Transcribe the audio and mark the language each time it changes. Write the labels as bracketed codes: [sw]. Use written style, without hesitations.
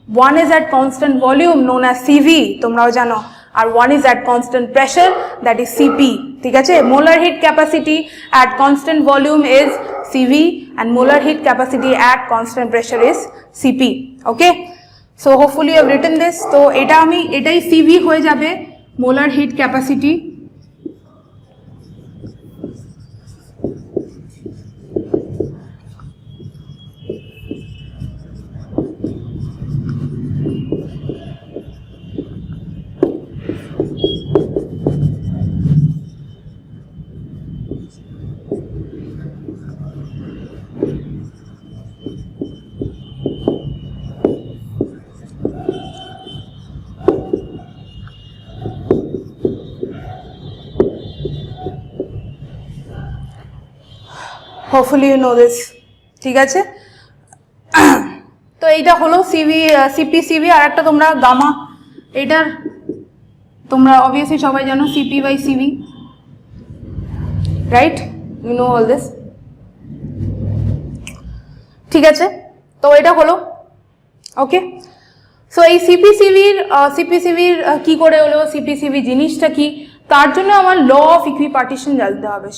[en] One is at constant volume known as CV, [bn] তোমরাও জানো, [en] আর one is at constant pressure, that is CP, ঠিক আছে? Molar heat capacity at constant volume is CV and molar heat capacity at constant pressure is CP. Okay, so hopefully you have written this. [bn] তো এটাই CV হয়ে যাবে molar heat capacity. [en] Hopefully you know this, [bn] ঠিক আছে? তো এইটা হলো CP CV. আর একটা তোমরা গামা, এটার তোমরা অবভিয়াসলি সবাই জানো CP by CV, right? [en] you know all this, [bn] ঠিক আছে? তো এটা হলো ওকে। সো এই সিপিসিভির কি করে হলো, সিপিসিভি জিনিসটা কি, তার জন্য আমার ল অফ ইকুইপার্টিশন জানতে হবে।